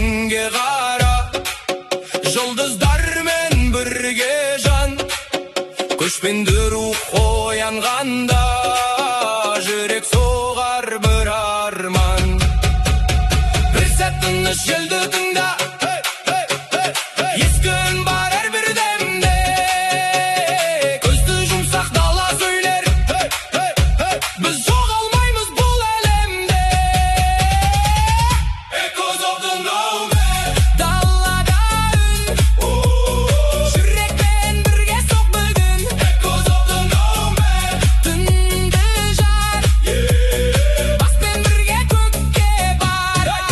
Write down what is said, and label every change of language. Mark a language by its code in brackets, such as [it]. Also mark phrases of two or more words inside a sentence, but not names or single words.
[kk] түнге қара жұлдыздармен бірге жан көшпенді рух оянғанда жүрек соғар бір арман бір сәт тыныш желді тыңда ескі үн бар әрбір демде көзді жұмсақ дала сөйлер біз жоғалмаймыз бұл әлемде [en] Echoes of the nomad [kk] далада үн жүрекпен бірге соқ бүгін [en] Echoes of the nomad [kk] түнді жар баспен бірге көкке бар